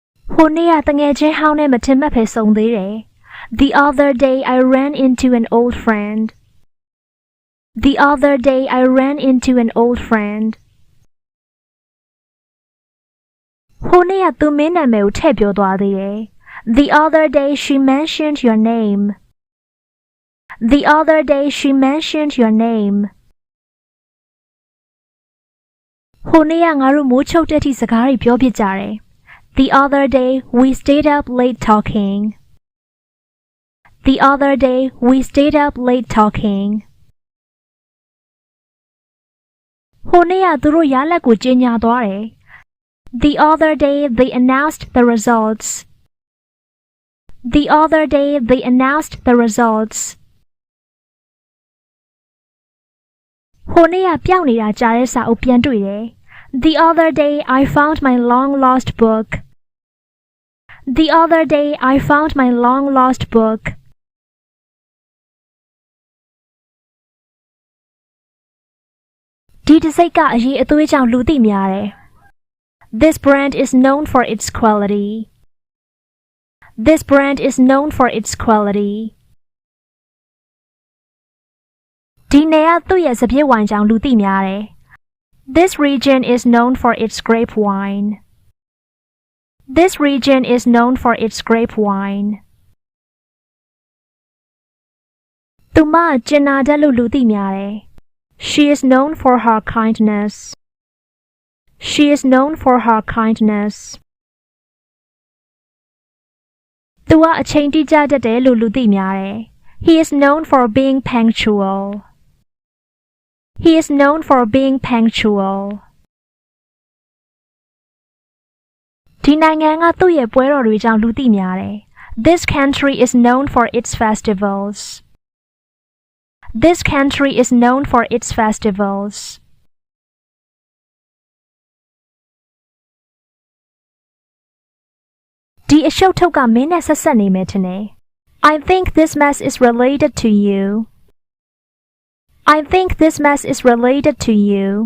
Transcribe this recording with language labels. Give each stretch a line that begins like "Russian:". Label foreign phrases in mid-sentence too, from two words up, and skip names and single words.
Burmese: ဟိုနေ့ကတငယ်ချင်းဟောင်းနဲ့မထင်မှတ်ပဲဆုံသေးတယ်
English: The other day I ran into an old friend. The other day I ran into an old friend.
Burmese: ဟိုနေ့ကသူမင်းနာမည်ကိုထည့်ပြောသွားသေးတယ်
English: The other day she mentioned your name. The other day she mentioned your name.
Burmese: ဟိုနေ့ကငါတို့မိုးချုပ်တဲ့အထိစကားတွေပြောဖြစ်ကြတယ်
English: The other day we stayed up late talking. The other day we stayed up late talking.
Burmese: ဟိုနေ့ကသူတို့ရလက်ကိုကြေညာသွားတယ်
English: The other day they announced the results. The other day they announced the results.
Burmese: ဟိုနေ့ကပျောက်နေတာကြားတဲ့စာအုပ်ပြန်တွေ့တယ်
English: The other day I found my long lost book. The other day I found my long lost book.
Burmese: ဒီတစ်စိတ်ကအရေးအသွေးကြောင့်လူသိများတယ်
English: This brand is known for its quality. This brand is known for its quality.
Burmese: ဒီနေရာသူ့ရဲ့စပျစ်ဝိုင်ကြောင့်လူသိများတယ်
English: This region is known for its grape wine. This region is known for its grape wine.
Burmese: သူမကျင်နာတတ်လို့လူသိများတယ်
English: She is known for her kindness. She is known for her kindness.
Burmese: သူကအချိန်တိကျတတ်တယ်လို့လူသိများတယ်
English: He is known for being punctual. He is known for being punctual.
Burmese: ဒီနိုင်ငံကသူ့ရဲ့ပွဲတော်တွေကြောင့်လူသိများတယ်
English: This country is known for its festivals. This country is known for its festivals.
Burmese: ဒီအရှုပ်ထုတ်ကမင်းနဲ့ဆက်ဆက်နေမယ်ထင်တယ်
English: I think this mess is related to you. I think this mess is related to you.